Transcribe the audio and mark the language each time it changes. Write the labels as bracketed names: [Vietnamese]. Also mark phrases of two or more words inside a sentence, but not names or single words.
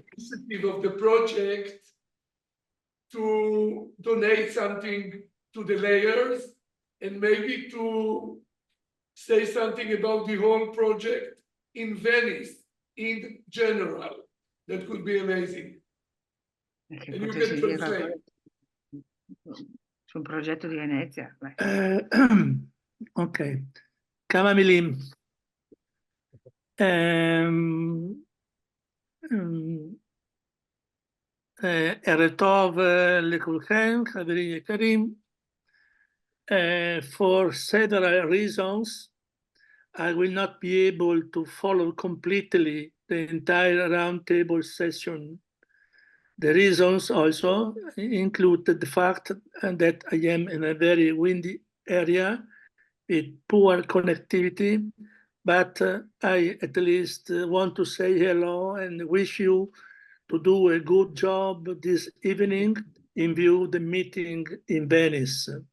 [English] initiative of the project, to donate something to the layers and maybe to say something about the whole project in Venice in general. That could be amazing. [Italian] Che [English] And you [Italian] potessi [English] can [Italian] dire [English] translate. [Italian] qualcosa sul progetto di Venezia. Beh. [Hebrew] אוקיי, כמה מילים. ערב טוב לכולכם, חברים יקרים. [English] For several reasons, I will not be able to follow completely the entire roundtable session. The reasons also include the fact that I am in a very windy area with poor connectivity, but I at least want to say hello and wish you to do a good job this evening in view of the meeting in Venice.